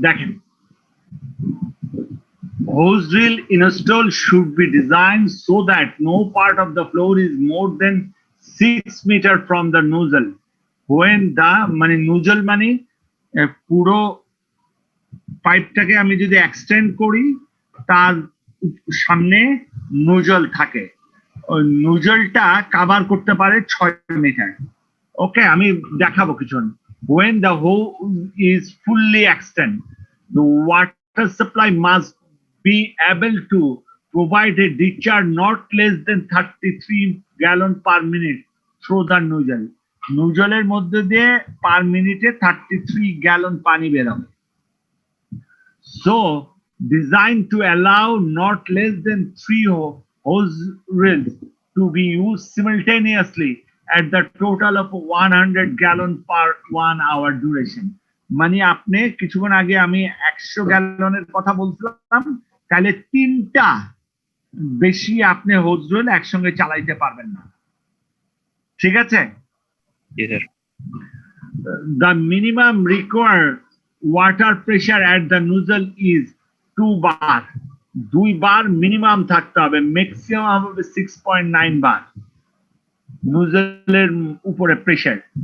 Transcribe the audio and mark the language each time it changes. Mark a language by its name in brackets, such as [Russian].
[Bangla] দেখেন, [English] hose drill installed should be designed so that no part of the floor is more than 6 meters from the nozzle. When the nozzle [Bangla] পুরো পাইপটাকে আমি যদি extend করি, তার সামনে nozzle থাকে, ওই নোজলটা কভার করতে পারে 6 মিটার। ওকে, আমি দেখাবো কিছুক্ষণ। [English] When the hose is fully extended, the water supply must be able to provide a discharge not less than 33 gallon per minute through the nozzle. [Bangla] নোজলের মধ্যে দিয়ে পার মিনিটে 33 গ্যালন পানি বের হবে। [English] So designed to allow not less than 3 hose reels to be used simultaneously at the total of 100 gallon per 1 hour duration. [Bangla] মানে আপনি কিছুক্ষণ আগে আমি 100 গ্যালনের কথা বলছিলাম, তাহলে 3টা বেশি আপনি হোজ ড্রিল একসঙ্গে চালাইতে পারবেন না। ঠিক আছে? জি sir. [English] The minimum required water pressure at the nozzle is 2 bar. [Bangla] 2 bar minimum থাকতে হবে, ম্যাক্সিমাম হবে 6.9 বার নোজলের উপরে প্রেসার।